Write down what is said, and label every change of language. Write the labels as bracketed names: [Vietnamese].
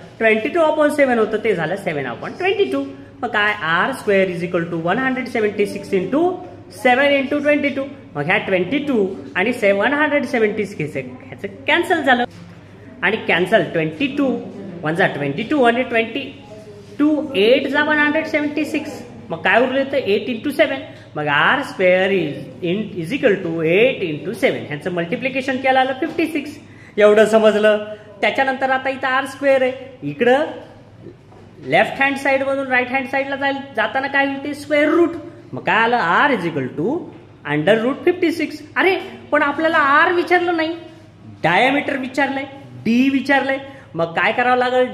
[Marathi] 22/7 होतं ते झालं 7/22. मग काय [English] R square is equal to 176 into 7 into 22. [Marathi] मग ह्या 22 आणि 176 ह्याचं कॅन्सल झालं आणि कॅन्सल 22 1 जा 22 आणि 22 8 जा 176. मग काय उरलं तर 8 इंटू 7. [English] मग r square is equal to 8 into 7. [Marathi] ह्यांचं मल्टिप्लिकेशन केलं आलं 56. एवढं समजलं. त्याच्यानंतर आता इथं आर स्क्वेअर आहे, इकडं लेफ्ट हँड साईड मधून राईट हँड साईडला जाताना काय होते? Square route. मग काय आलं? [English] R is equal to under root 56. [Marathi] अरे पण आपल्याला आर विचारलं नाही, डायमीटर विचारलंय, डी विचारलंय. मग काय करावं लागेल?